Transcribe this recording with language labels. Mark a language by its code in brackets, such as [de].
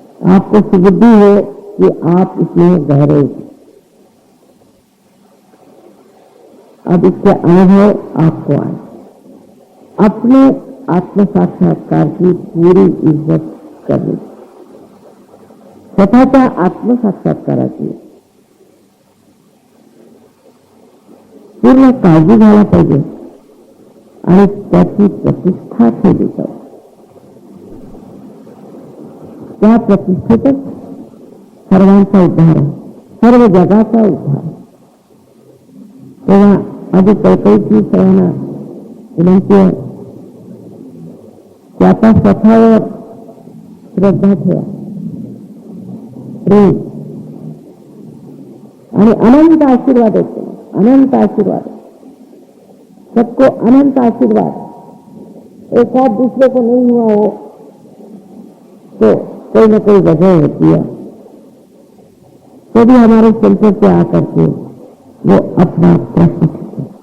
[hi] आपको सुबुद्धि हो कि आप इसमें गहरे. अब इसके अनुभव आपको आए. अपने आत्म साक्षात्कार की पूरी इज्जत करनी. [mr] स्वतःच्या आत्मसाक्षात्काराची पूर्ण काळजी घ्यायला पाहिजे आणि त्याची प्रतिष्ठा ठेवली पाहिजे. त्या प्रतिष्ठेतच सर्वांचा उद्धार आहे, सर्व जगाचा उद्धार. तेव्हा माझी कळकळीची सर्वांना विनंती आहे की आता स्वतःवर श्रद्धा ठेवा, प्रेम आणि अनंत आशीर्वाद होते. [hi] अनंत आशीर्वाद, सबको अनंत आशीर्वाद. एक साथ दूसरे को नहीं हुआ हो तो कोई न कोई वजह होती है. तो भी हमारे सेंटर पे आकर के वो अपना प्रश्न पूछते.